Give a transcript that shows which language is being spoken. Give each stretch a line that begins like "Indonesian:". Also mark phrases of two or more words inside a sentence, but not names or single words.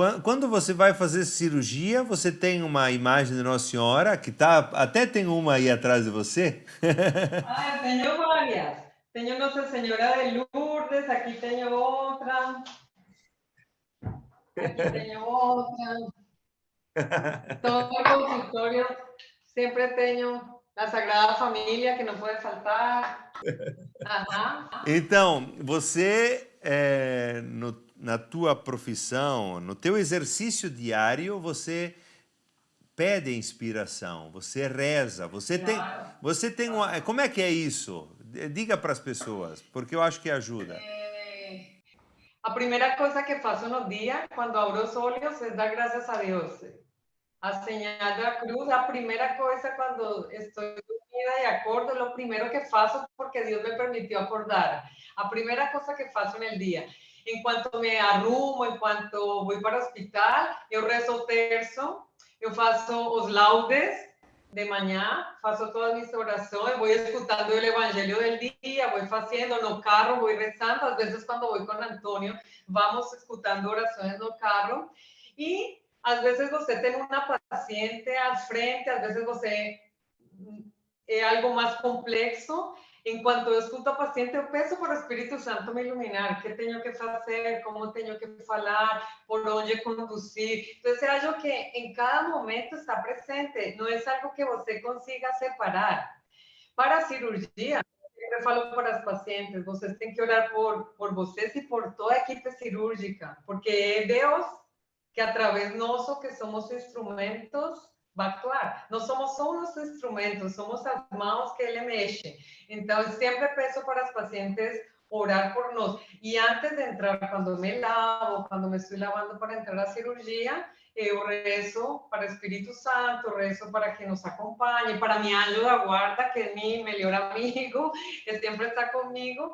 Portuguese: Quando você vai fazer cirurgia, você tem uma imagem de Nossa Senhora, que até tem uma aí atrás de você. Ah, eu tenho várias. Tenho Nossa Senhora de Lourdes, aqui tenho outra. Aqui tenho outra.
Spanish: Todo el consultorio siempre tengo la Sagrada Familia, que no puede faltar. Ajá.
Portuguese: Então, você, na tua profissão, no teu exercício diário, você pede inspiração, você reza, você tem uma, como é que é isso? Diga para as pessoas, porque eu acho que ajuda.
Spanish: A primera cosa
Portuguese: que faço no dia, quando abro os olhos,
Spanish: es dar gracias a Dios. A señal da cruz, a primera cosa cuando estoy dormida y acordo, lo primero
Portuguese: que faço
Spanish: porque Dios me permitió acordar. A primera cosa
Portuguese: que faço
Spanish: en el día. En cuanto me arrumo, en cuanto voy para
Portuguese: o hospital, eu rezo o terço, eu faço os laudes de manhã, faço todas mis orações,
Spanish: voy escuchando el evangelio del día, voy haciendo
Portuguese: no carro,
Spanish: voy rezando, a veces cuando voy con Antonio, vamos escuchando
Portuguese: orações no carro, e às vezes você tem uma paciente à frente, às vezes você é algo mais complexo. Enquanto eu escuto a paciente, eu peço para o Espírito Santo me iluminar, o que tenho que fazer, como tenho que falar, por onde conduzir. Então, eu acho que em cada momento está presente, não é algo que você consiga separar. Para a cirurgia, eu falo para as pacientes, vocês têm que orar por vocês e por toda a equipe cirúrgica, porque é Deus que através nosso,
Spanish: que somos instrumentos, va a actuar. No somos só unos instrumentos,
Portuguese: somos as mãos que ele mexe. Então, eu sempre peço para as pacientes orar por nós. E antes de entrar, quando me lavo, quando me estou lavando para entrar à cirurgia, eu rezo para o Espírito Santo, rezo para que nos acompanhe, para mi anjo da guarda, que é mi melhor amigo, que sempre está comigo.